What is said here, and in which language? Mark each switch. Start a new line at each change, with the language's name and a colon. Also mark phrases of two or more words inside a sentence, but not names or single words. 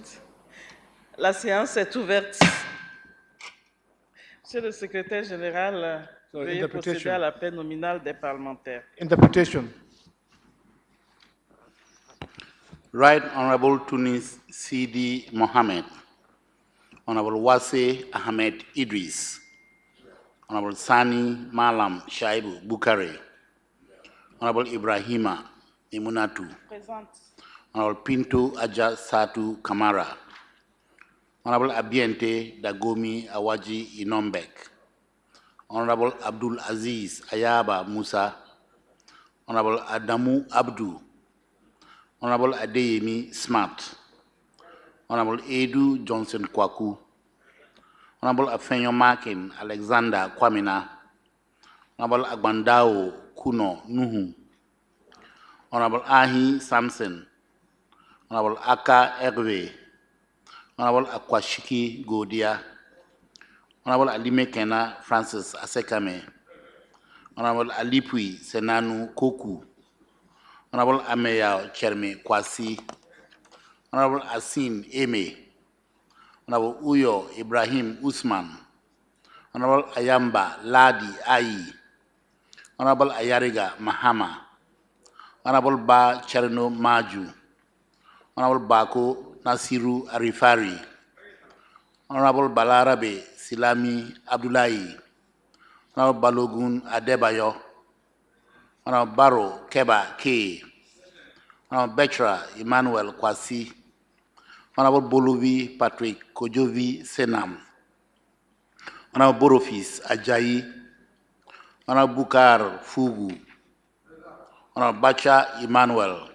French: La séance est ouverte. Monsieur le secrétaire général, veuillez procéder à l'appel nominal des parlementaires.
English: Interpretation. Right Honorable Tunis Sidi Mohammed, Honorable Wase Ahmed Idris, Honorable Sani Malam Shaibu Bukare, Honorable Ibrahima Imunatu,
French: Présente.
English: Honorable Pinto Aja Satu Kamara, Honorable Abiente Dagomi Awaji Inombek, Honorable Abdul Aziz Ayaba Musa, Honorable Adamu Abdu, Honorable Adeyemi Smart, Honorable Edu Johnson Kwaku, Honorable Afenyo Makin Alexander Kwamina, Honorable Agbandao Kuno Nuhu, Honorable Ahi Samson, Honorable Aka Erwe, Honorable Akwashiki Godia, Honorable Alime Kena Francis Asekame, Honorable Alipui Senanu Koku, Honorable Ameya Cherme Kwasi, Honorable Asin Eme, Honorable Uyo Ibrahim Usman, Honorable Ayamba Ladi Ayi, Honorable Ayariga Mahama, Honorable Ba Cherno Maju, Honorable Bako Nasiru Arifari, Honorable Balarabe Silami Abdullahi, Honorable Balogun Adebayo, Honorable Baro Keba K, Honorable Betra Emmanuel Kwasi, Honorable Bolovi Patrick Kojovi Senam, Honorable Borofis Ajayi, Honorable Bukar Fugu, Honorable Bacha Emmanuel,